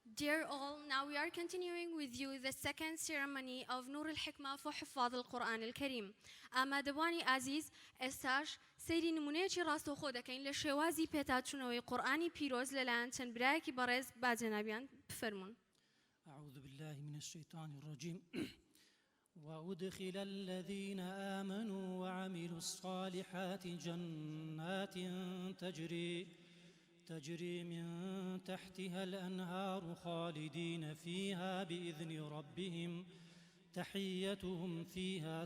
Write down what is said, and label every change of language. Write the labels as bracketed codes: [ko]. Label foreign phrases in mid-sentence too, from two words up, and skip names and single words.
[en] Dear all, now we are continuing with you the second ceremony of Nur al-Hikmah for [ar] حفاظ القرآن الكريم. [ckb] ئامادەبوانی ئازیز ئێستاش سەیری نمونەیەکی ڕاستەوخۆ دەکەین لە شێوازی پێداچوونەوەی قورئانی پیرۆز لەلایەن چەند برایەکی بەڕێز باجەنابیان بفەرمون. [ar] أعوذ بالله من الشيطان الرجيم وأدخل الذين آمنوا وعملوا الصالحات جنات تجري من تحتها الأنهار خالدين فيها بإذن ربهم تحيتهم فيها